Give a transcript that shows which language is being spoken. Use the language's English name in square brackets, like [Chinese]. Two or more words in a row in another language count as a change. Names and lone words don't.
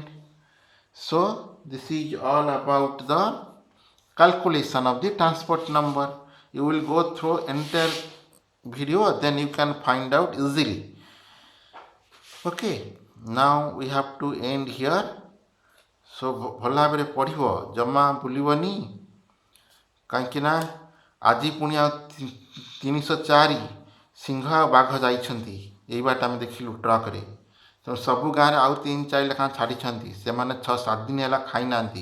[English] So this is all about the calculation of the transport number. You will go through entire video, then you can find out easily. Okay, now we have to end here. [Odia] So ଭଲ ଭାବରେ ପଢ଼ିବ, ଜମା ଭୁଲିବନି, କାହିଁକି ନା ଆଜି ପୁଣି ଆଉ 304 ସିଂହ ଆଉ ବାଘ ଯାଇଛନ୍ତି। ଏଇ ବାଟ ଆମେ ଦେଖିଲୁ ଟ୍ରକରେ। ତେଣୁ ସବୁ ଗାଁରେ ଆଉ 3-4 ଲେଖାଁ ଛାଡ଼ିଛନ୍ତି। ସେମାନେ 6-7 ଦିନ ହେଲା ଖାଇନାହାନ୍ତି।